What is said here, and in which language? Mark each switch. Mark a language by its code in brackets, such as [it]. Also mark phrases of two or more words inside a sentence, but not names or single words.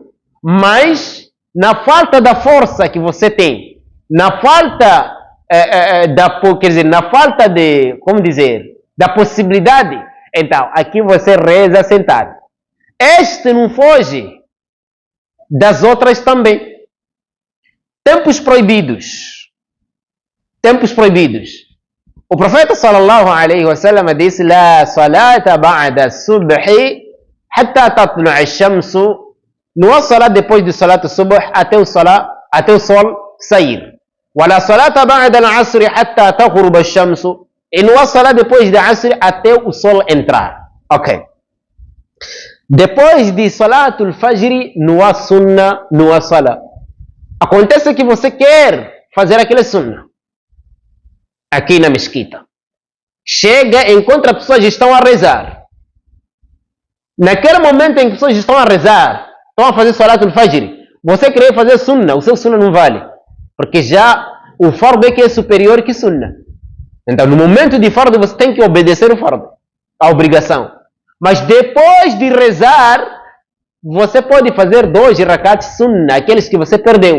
[pt] Mas, na falta da força que você tem, na falta quer dizer, na falta de, como dizer, da possibilidade, então, aqui você reza sentado. Este não foge das outras também. Tempos proibidos. Tempos proibidos. O profeta [ar] صلى الله عليه وسلم disse: لا صلاة بعد الصبح حتى تطلع الشمس. [pt] Não há salat depois do salat subh até o sol sair. [ar] و لا صلاة بعد العصر حتى تغرب الشمس. [pt] E não há salat depois da asr até o sol entrar. Ok. Depois de [ar] صلاة الفجر, [pt] não há sunnah, não há salat. Acontece que você quer fazer aquela sunnah aqui na mesquita. Chega, encontra pessoas que estão a rezar. Naquele momento em que pessoas estão a rezar, estão a fazer [ar] صلاة الفجر, [pt] você querer fazer sunnah, o seu sunnah não vale. Porque já o fardo é que é superior que sunnah. Então, no momento de fardo, você tem que obedecer o fardo, a obrigação. Mas depois de rezar, você pode fazer 2 rakats sunnah, aqueles que você perdeu.